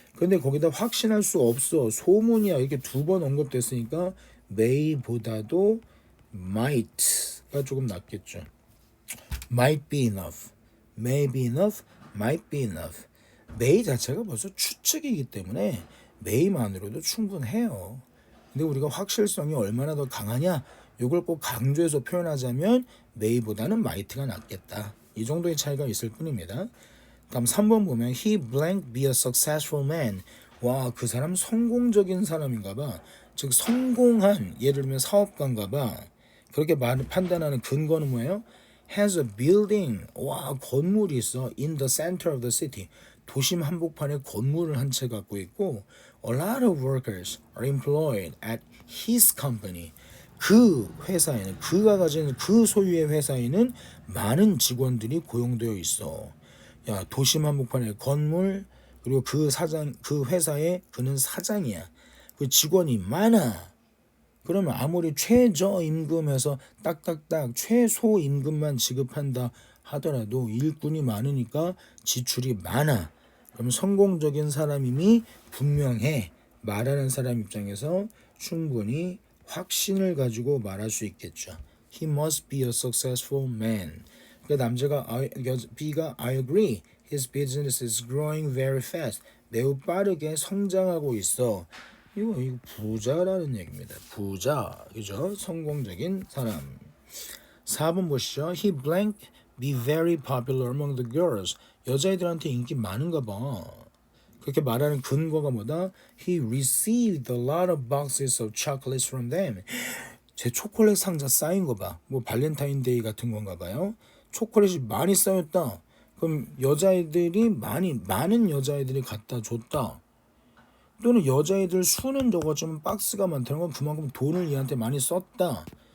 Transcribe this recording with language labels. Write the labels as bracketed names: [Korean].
[Korean] 근데 거기다 확신할 수 없어. 소문이야. 이렇게 두 번 언급됐으니까 may보다도 might가 조금 낫겠죠. [English] might be enough, may be enough, might be enough. [Korean] may 자체가 벌써 추측이기 때문에 may만으로도 충분해요. 근데 우리가 확실성이 얼마나 더 강하냐 이걸 꼭 강조해서 표현하자면 may보다는 might가 낫겠다. 이 정도의 차이가 있을 뿐입니다. 다음 3번 보면 [English] he blank be a successful man. [Korean] 와, 그 사람 성공적인 사람인가 봐. 즉 성공한 예를 들면 사업가인가 봐. 그렇게 판단하는 근거는 뭐예요? [English] has a building. [Korean] 와, 건물이 있어. [English] in the center of the city. [Korean] 도심 한복판에 건물을 한 채 갖고 있고 [English] a lot of workers are employed at his company. [Korean] 그 회사에는 그가 가진 그 소유의 회사에는 많은 직원들이 고용되어 있어. 야, 도심 한복판에 건물 그리고 그 회사에 그는 사장이야. 그 직원이 많아. 그러면 아무리 최저임금에서 딱딱딱 최소임금만 지급한다 하더라도 일꾼이 많으니까 지출이 많아. 그럼 성공적인 사람임이 분명해. 말하는 사람 입장에서 충분히 확신을 가지고 말할 수 있겠죠. [English] He must be a successful man. [Korean] 그러니까 B가 [English] I agree. His business is growing very fast. [Korean] 매우 빠르게 성장하고 있어. 이거 부자라는 얘기입니다. 부자, 그죠? 성공적인 사람. 4번 보시죠. [English] He blank be very popular among the girls. [Korean] 여자애들한테 인기 많은가 봐. 그렇게 말하는 근거가 뭐다? [English] He received a lot of boxes of chocolates from them. [Korean] 제 초콜릿 상자 쌓인 거 봐. 뭐 발렌타인데이 같은 건가 봐요. 초콜릿이 많이 쌓였다. 그럼 많은 여자애들이 갖다 줬다. 또는 여자애들 수는 적었지만 박스가 많다는 건 그만큼 돈을 얘한테 많이 썼다.